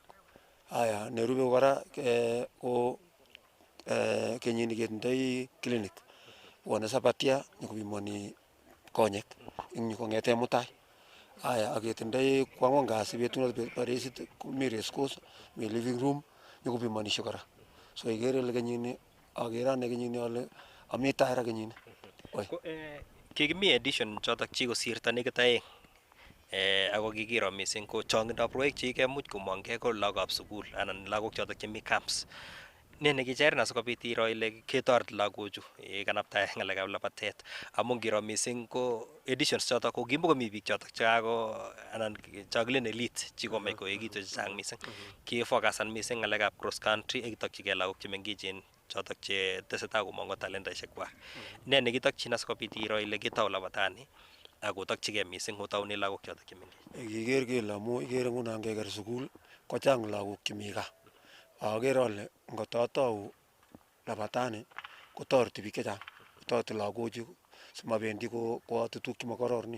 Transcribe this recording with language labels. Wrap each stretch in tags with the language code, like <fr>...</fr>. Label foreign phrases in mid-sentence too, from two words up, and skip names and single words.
<kln>Haya nerube kora ko kenyini ketindoi clinic bwone Sabatia nyokopimoni konyek eng yu kong'ete mutai. Haya ak ketindoi kwang'wan kasi betunoto paresit mi</kln> <en>race course</en> <kln>mi</kln> <en>living room</en> <kln>nyokopimonishe kora. So ikere ile kenyini agere ane kenyini ale ami tai ra kenyini. Kikimi edition chotok chikosirto nekit aeng ako kikiro mising ko chong'indab rwoik chekikemuch komong'ei ko lagokab sukul anan lagok chotok chemi camps. Ne nekicherin asikobit iro ile ketoret lagochu kanaptae ng'alekab labatet amu ngiro mising ko editions chotok ko kimakomi biik chotok chekako anan chokilen elite chikomach koekitu chechang mising. Kifokasan mising ng'alekab</kln> <en>cross country</en> <kln>akitokchigei lagok chemengechen chotok che tesetai komong'u talentaishek kwak. Ne nekitokchin asikobit iro ile kitau labatani akotokchigei mising otaune lagok chotok chemengech? Kiker kele amu ikere nguno ngeker sukul kochang lagok chemi gaa. Agere ale ngotatau labatani kotoreti biik chechang, kotoreti lagochu simabendi koyote tuguk chemakororon.</kln>